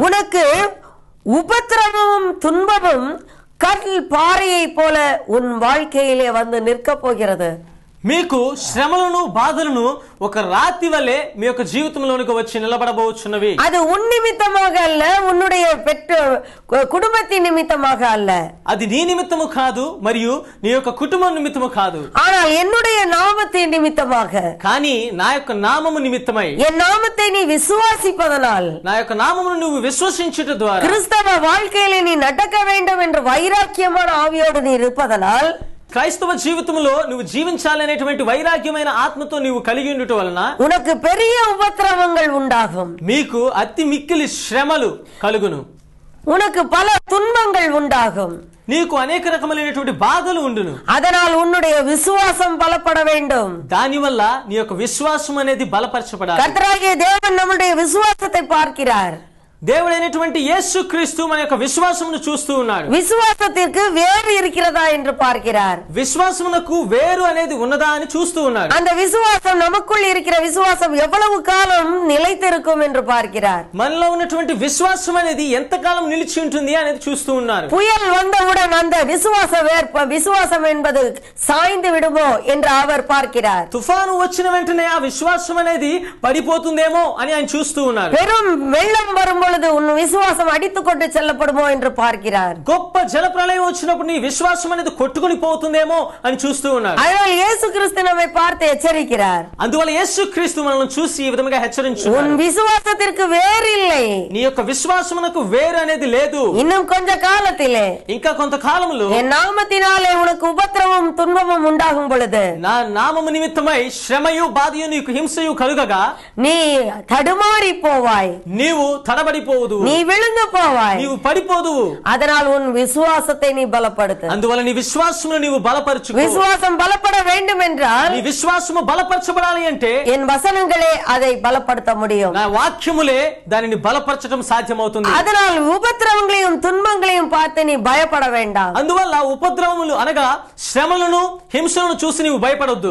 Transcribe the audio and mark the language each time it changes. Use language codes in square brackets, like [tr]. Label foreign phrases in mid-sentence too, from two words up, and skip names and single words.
[ta] உனக்கு உபத்திரவமும் துன்பமும் கல் பாறையை போல உன் வாழ்க்கையிலே வந்து நிற்க போகிறது. [te] మీకు శ్రమలను బాధలను ఒక రాతి వలె మీ యొక్క జీవితంలోనికి వచ్చి నిలబడబోచున్నవి. [ta] அது உன் నిమిత్తமாக அல்ல, உன்னுடைய కుటుంబத்தின் నిమిత్తமாக அல்ல, [te] అది నీ నిమిత్తము కాదు మరియు నీ యొక్క కుటుంబం నిమిత్తము కాదు, [ta] ஆனால் என்னுடைய நாமத்தின் నిమిత్తமாக, [te] కానీ నా యొక్క నామము నిమిత్తమై, [ta] என் நாமத்தை நீ விசுவாசிப்பதனால், [te] నా యొక్క నామమును నువ్వు విశ్వసించుట ద్వారా, [ta] கிறிஸ்தவ வாழ்க்கையிலே நீ நடக்க வேண்டும் என்ற వైరాగ్యமான ఆవియోடு நீ இருப்பதனால், [te] క్రైస్తవ జీవితంలో నువ్వు జీవించాలనేటువంటి వైరాగ్యమైన ఆత్మతో నీవు కలిగి ఉండటం వలన [ta] உனக்கு பெரிய உபத்திரவங்கள் உண்டாகும், [te] మీకు అతి మిక్కిలి శ్రమలు కలుగును, [ta] உனக்கு பல துன்பங்கள் உண்டாகும், [te] నీకు అనేక రకములైనటువంటి బాధలు ఉండును. [ta] அதனால் உன்னுடைய விசுவாசம் பலப்பட வேண்டும். [te] దానివల్ల నీ యొక్క విశ్వాసం అనేది బలపరచబడాలి. [ta] கர்த்தராகிய தேவன் நம்முடைய விசுவாசத்தை பார்க்கிறார். [te] దేవుడైనటువంటి యేసుక్రీస్తు మన యొక్క విశ్వాసమును చూస్తూ ఉన్నాడు. [ta] விசுவாசத்திற்கு வேறு இருக்கிறதா என்று பார்க்கிறார். [te] విశ్వాసమునకు వేరు అనేది ఉన్నదా అని చూస్తూ ఉన్నాడు. [ta] அந்த விசுவாசம் நமக்குள் இருக்கிற விசுவாசம் எவ்வளவு காலம் நிலைத்திருக்கும் என்று பார்க்கிறார். [te] మనలో ఉన్నటువంటి విశ్వాసం అనేది ఎంతకాలం నిలిచి ఉంటుంది అనేది చూస్తూ ఉన్నారు. [ta] புயல் வந்தவுடன் அந்த விசுவாசம் என்பது சாய்ந்து விடுமோ என்று அவர் பார்க்கிறார். [te] తుఫాను వచ్చిన వెంటనే ఆ విశ్వాసం అనేది పడిపోతుందేమో అని ఆయన చూస్తూ ఉన్నారు. [ta] பெரும் வெள்ளம் வரும்பொழுது உன் விசுவாசம் அடித்துக்கொண்டு செல்லப்படுமோ என்று பார்க்கிறார். [te] గొప్ప జలప్రళయం వచ్చినప్పుడు నీ విశ్వాసం అనేది కొట్టుకొని పోతుందేమో అని చూస్తూ ఉన్నారు. [ta] அதனால் இயேசு கிறிஸ்து நம்மை பார்த்து எச்சரிக்கிறார். [te] అందువల్ల యేసుక్రీస్తు మనల్ని చూసి ఈ విధంగా హెచ్చరించున్నాడు. [ta] உன் விசுவாசத்திற்கு வேறு இல்லை, [te] నీ యొక్క విశ్వాసమునకు వేరు అనేది లేదు. [ta] இன்னும் கொஞ்ச காலத்திலே [te] ఇంకా కొంతకాలంలో [ta] என் నామத்தினாலே உனకు ఉపద్రవం துன்பமும் உண்டாகும் பொழுது [te] నా నామము నిమిత్తమై శ్రమయు బాధయు నీకు హింసయు కలుగగా [ta] நீ தடுமாறி போவாய், [te] నీవు తడబడిపోవుదు, [ta] நீ விழுந்து போவாய், [te] నీవు పడిపోదువు. [ta] அதனால் உன் விசுவாசத்தை நீ பலப்படுத்து. [te] అందువల్ల నీ విశ్వాసమును నీవు బలపరచుకో. [ta] விசுவாசம் பலப்பட வேண்டும் என்றால் [te] నీ విశ్వాసము బలపరచబడాలి అంటే [ta] என் వசனங்களே அதை பலப்படுத்த முடியும். [te] నా వాక్యములే దానిని బలపరచడం సాధ్యమవుతుంది. [ta] அதனால் உபத்திரவங்களையும் துன்பங்களையும் பார்த்து நீ பயப்பட வேண்டாம். [te] అందువల్ల ఉపద్రవములు అనగా శ్రమలను హింసలను చూసి నీవు భయపడొద్దు.